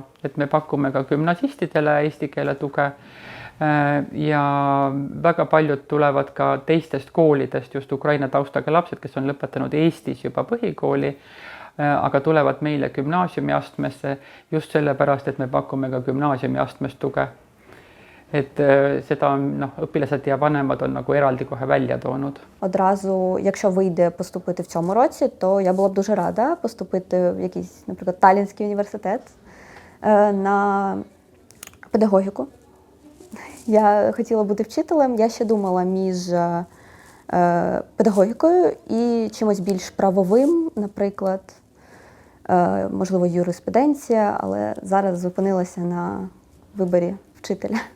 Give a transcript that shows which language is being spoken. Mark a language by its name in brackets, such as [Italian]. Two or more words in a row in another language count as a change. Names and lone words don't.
[Estonian] Et me pakume ka gümnasistidele eesti keele tuge ja väga paljud tulevad ka teistest koolidest, just Ukraina taustaga lapsed, kes on lõpetanud Eestis juba põhikooli, aga tulevad meile gümnaasiumi astmesse just sellepärast, et me pakume ka gümnaasiumi astmes tuge. Et seda õpilased ja vanemad on nagu eraldi kohe välja toonud. [Ukrainian] Одразу, якщо вийде поступити в цьому році, то я була б дуже рада поступити в якийсь, наприклад, Таллінський університет. на педагогіку. Я хотіла бути вчителем, я ще думала між педагогікою і чимось більш правовим, наприклад, можливо, юриспруденція, але зараз зупинилася на виборі вчителя.